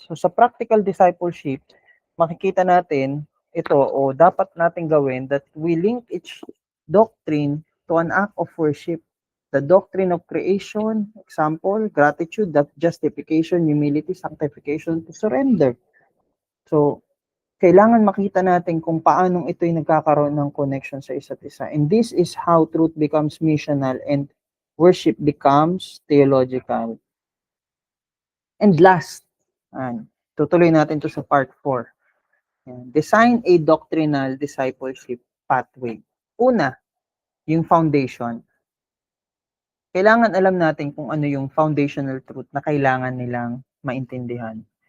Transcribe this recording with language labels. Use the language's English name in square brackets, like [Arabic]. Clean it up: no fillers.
[English] So sa practical discipleship, [Filipino] makikita natin ito o dapat natin gawin [English] that we link each doctrine to an act of worship. The doctrine of creation, example, gratitude, that justification, humility, sanctification, to surrender. [Filipino] So, kailangan makita natin kung paanong ito'y nagkakaroon ng connection sa isa't isa. [English] And this is how truth becomes missional and worship becomes theological. And last, [Filipino] tutuloy natin to sa part 4. [English] Design a doctrinal discipleship pathway. [Filipino] Una, yung foundation. Kailangan alam natin kung ano yung foundational truth na kailangan nilang maintindihan.